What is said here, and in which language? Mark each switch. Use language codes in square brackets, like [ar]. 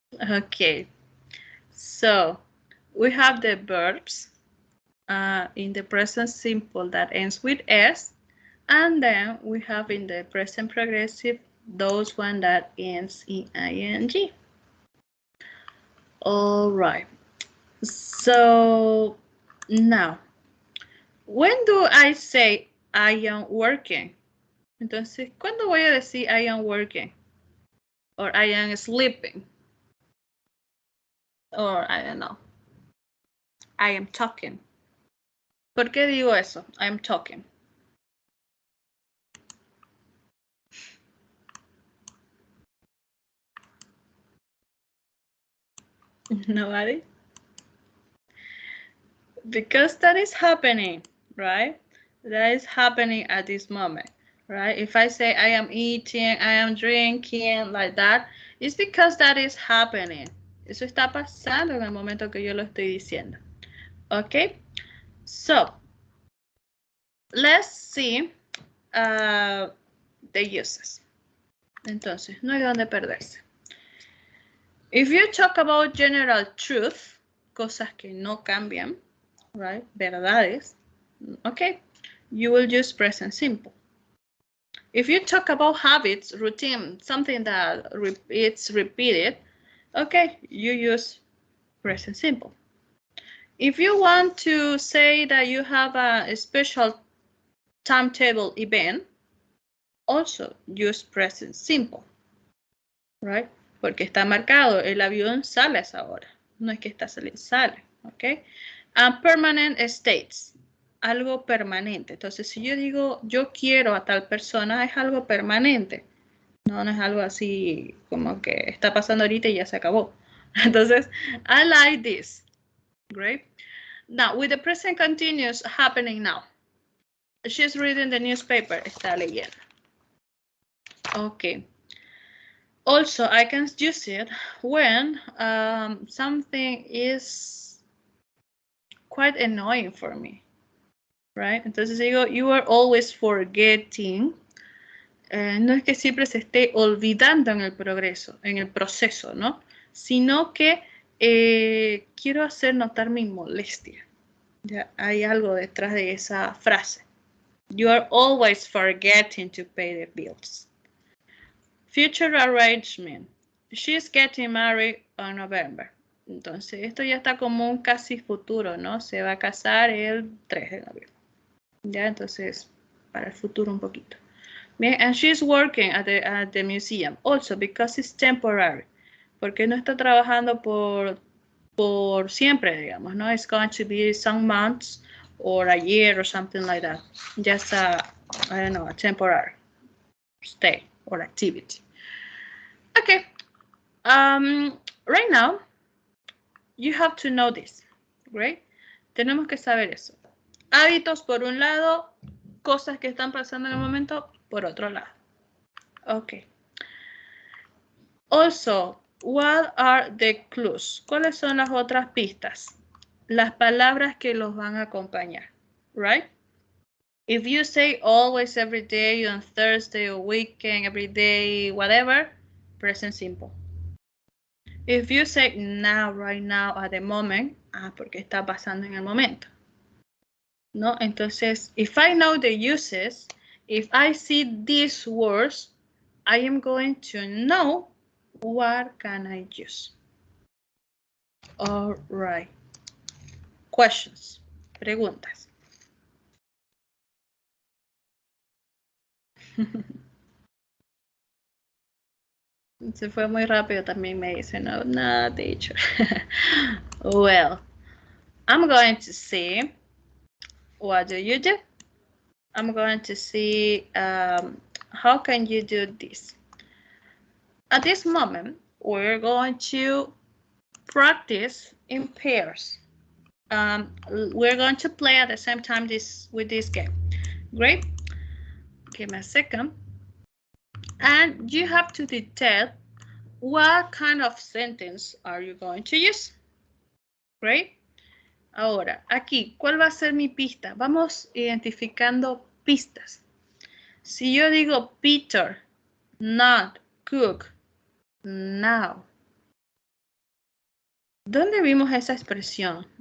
[en] Okay. So, we have the verbs in the present simple that ends with S, and then we have in the present progressive those one that ends in ing. All right. So now, when do I say I am working? [es] Entonces, ¿cuándo voy a decir [en] I am working? Or I am sleeping? Or I don't know. I am talking. [es] ¿Por qué digo eso? [en] I am talking. Nobody? Because that is happening, right? That is happening at this moment, right? If I say I am eating, I am drinking, like that, it's because that is happening. [es] Eso está pasando en el momento que yo lo estoy diciendo. Okay? [en] So, let's see the uses. [es] Entonces, no hay donde perderse. [en] If you talk about general truth, [es] cosas que no cambian, [en] right? Verdades, okay, you will use present simple. If you talk about habits, routine, something that it's repeated, okay, you use present simple. If you want to say that you have a special timetable event, also use present simple, right? [es] Porque está marcado, el avión sale a esa hora. No es que está saliendo, sale, ¿ok? [en] And permanent states, [es] algo permanente. Entonces, si yo digo, yo quiero a tal persona, es algo permanente. No, no es algo así como que está pasando ahorita y ya se acabó. [en] Entonces, I like this. Great. Now, with the present continuous happening now. She's reading the newspaper. [es] Está leyendo. [en] Okay. Also, I can use it when something is quite annoying for me, right? [es] Entonces digo, [en] you are always forgetting. [es] No es que siempre se esté olvidando en el progreso, en el proceso, ¿no? Sino que quiero hacer notar mi molestia. Ya hay algo detrás de esa frase. [en] You are always forgetting to pay the bills. Future arrangement. She's getting married on November. [es] Entonces, esto ya está como un casi futuro, ¿no? Se va a casar el 3 de noviembre. Ya, entonces, para el futuro un poquito. [en] Bien, and she's working at the museum also because it's temporary. [es] Porque no está trabajando por siempre, digamos, ¿no? [en] It's going to be some months or a year or something like that. Just I don't know, a temporary stay or activity. Okay. Right now, you have to know this. Great. [es] Tenemos que saber eso. Hábitos por un lado, cosas que están pasando en el momento por otro lado. Okay. [en] Also, what are the clues? [es] ¿Cuáles son las otras pistas? Las palabras que los van a acompañar. [en] Right? If you say always, every day, on Thursday or weekend, every day, whatever, present simple. If you say now, right now, at the moment, [es] porque está pasando en el momento. ¿No? [en] Entonces, if I know the uses, if I see these words, I am going to know what can I use. All right. Questions, preguntas. [es] Se fue muy rápido también, me dice, no, teacher. [en] Well, I'm going to see, what do you do? I'm going to see how can you do this? At this moment, we're going to practice in pairs. We're going to play at the same time with this game. Great. Give me a second. And you have to detect what kind of sentence are you going to use. Great. [es] Ahora, aquí, ¿cuál va a ser mi pista? Vamos identificando pistas. Si yo digo Peter, [en] not cook, now. [es] ¿Dónde vimos esa expresión?